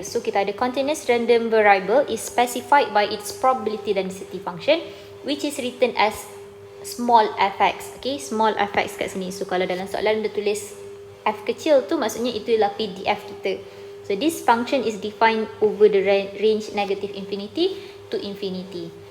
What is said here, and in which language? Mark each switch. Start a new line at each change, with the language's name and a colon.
English: So kita ada continuous random variable is specified by its probability density function, which is written as small fx.
Malay: Okay, small fx kat sini. So kalau dalam soalan dia tulis f kecil tu, maksudnya itu ialah PDF kita.
English: So this function is defined over the range negative infinity to infinity.